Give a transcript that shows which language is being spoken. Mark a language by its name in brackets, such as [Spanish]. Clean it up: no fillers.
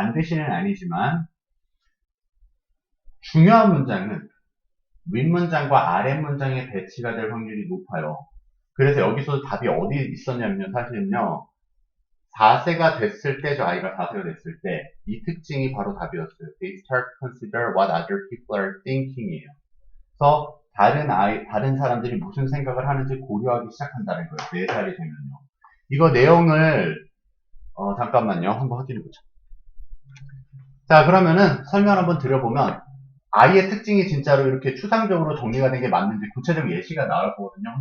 [Korean] 반드시는 아니지만 중요한 문장은 윗문장과 아랫문장에 배치가 될 확률이 높아요. 그래서 여기서 답이 어디 있었냐면요. 사실은요. 4세가 됐을 때, 저 아이가 4세가 됐을 때, 이 특징이 바로 답이었어요. [English] They start to consider what other people are thinking이에요. [Korean] 그래서 다른 사람들이 무슨 생각을 하는지 고려하기 시작한다는 거예요. 4살이 되면요. 이거 내용을, 잠깐만요. 한번 확인해보자. 자, 그러면은 설명 한번 드려보면, 아이의 특징이 진짜로 이렇게 추상적으로 정리가 된 게 맞는지 구체적 예시가 나올 거거든요.